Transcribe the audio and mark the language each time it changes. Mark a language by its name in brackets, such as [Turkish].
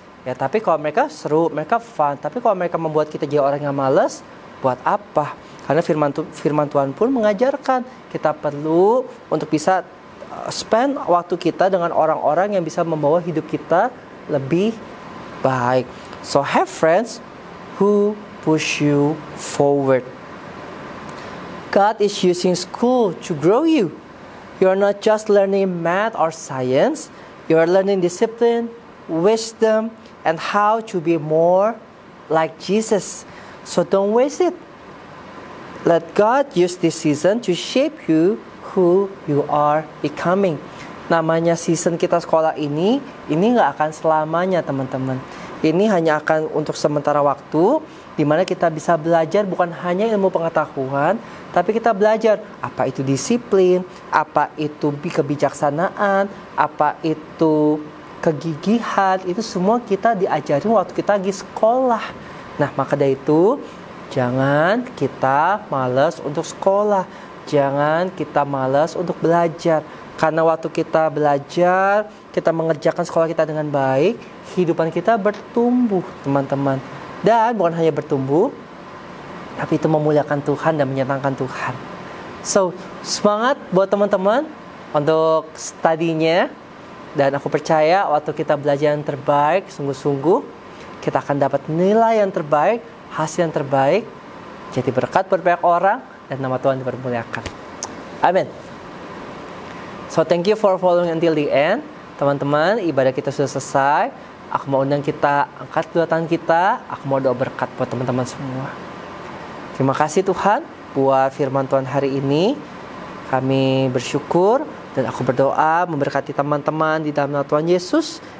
[Indonesian] Ya tapi kalau mereka seru, mereka fun. Tapi kalau mereka membuat kita jadi orang yang malas, buat apa? Karena firman Tuhan pun mengajarkan kita perlu untuk bisa spend waktu kita dengan orang-orang yang bisa membawa hidup kita lebih baik. [English] So have friends who push you forward. God is using school to grow you. You are not just learning math or science. You are learning discipline, wisdom, and how to be more like Jesus. So don't waste it. Let God use this season to shape you who you are becoming. [Indonesian] Namanya season kita sekolah ini nggak akan selamanya teman-teman. Ini hanya akan untuk sementara waktu, di mana kita bisa belajar bukan hanya ilmu pengetahuan, tapi kita belajar apa itu disiplin, apa itu kebijaksanaan, apa itu kegigihan, itu semua kita diajarin waktu kita lagi sekolah. Nah, maka dari itu, jangan kita malas untuk sekolah, jangan kita malas untuk belajar. Karena waktu kita belajar, kita mengerjakan sekolah kita dengan baik, kehidupan kita bertumbuh, teman-teman. Dan bukan hanya bertumbuh, tapi itu memuliakan Tuhan dan menyenangkan Tuhan. So, semangat buat teman-teman untuk studinya. Dan aku percaya waktu kita belajar yang terbaik, sungguh-sungguh, kita akan dapat nilai yang terbaik, hasil yang terbaik, jadi berkat buat banyak orang, dan nama Tuhan dipermuliakan. Amin. [English] So thank you for following until the end. [Indonesian] Teman-teman, ibadah kita sudah selesai. Aku mau undang kita angkat kedua tangan kita. Aku mau doa berkat buat teman-teman semua. Terima kasih Tuhan buat firman Tuhan hari ini. Kami bersyukur dan aku berdoa memberkati teman-teman di dalam nama Tuhan Yesus.